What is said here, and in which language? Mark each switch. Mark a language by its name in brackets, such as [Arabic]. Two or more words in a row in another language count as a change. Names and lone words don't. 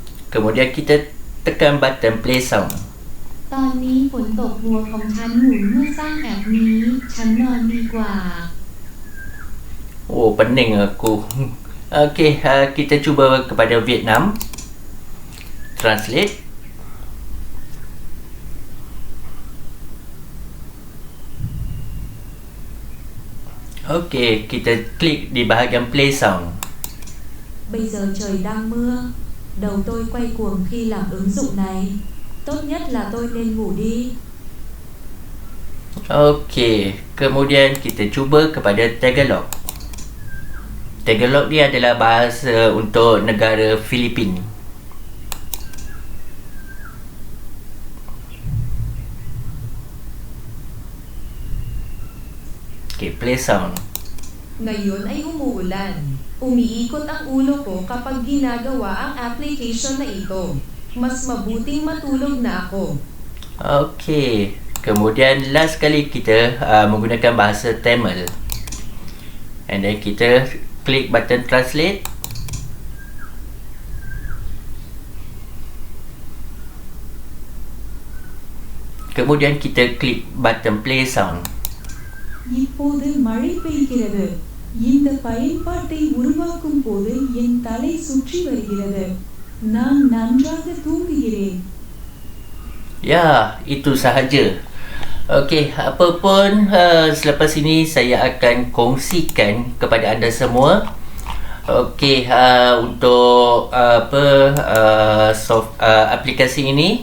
[Malay] Kemudian kita tekan button [English] play sound. [Thai] ตอนนี้ฝนตกหัวของฉันหมุนเมื่อสร้างแอปนี้ ฉันนอนดีกว่า [Malay] Oh, pening aku. Okey, kita cuba kepada Vietnam. Translate. Okey, kita klik di bahagian [English] play sound. [Vietnamese] Bây giờ trời đang mưa. Đầu tôi quay cuồng khi làm ứng dụng này. Tốt nhất là tôi nên ngủ đi. [Malay] Okey, kemudian kita cuba kepada Tagalog. Tagalog dia adalah bahasa untuk negara Filipina. [English] Okay, play sound. [Filipino] Ngayon ay umuulan. Umiikot ang ulo ko kapag ginagawa ang application na ito. Mas mabuting matulog na ako. [Malay] Okey, kemudian last kali kita menggunakan bahasa Tamil. [English] And then [Malay] kita klik [English] button translate. [Malay] Kemudian kita klik button [English] play sound. [Tamil] இப்போது மழை பெய்கிறது. இந்த பயன்பாட்டை உருவாக்கும் போது என் தலை சுற்றி வருகிறது. நான் நன்றாக தூங்குகிறேன். [Malay] Ya, itu sahaja. Okey, apapun selepas ini saya akan kongsikan kepada anda semua. Okey, untuk aplikasi ini.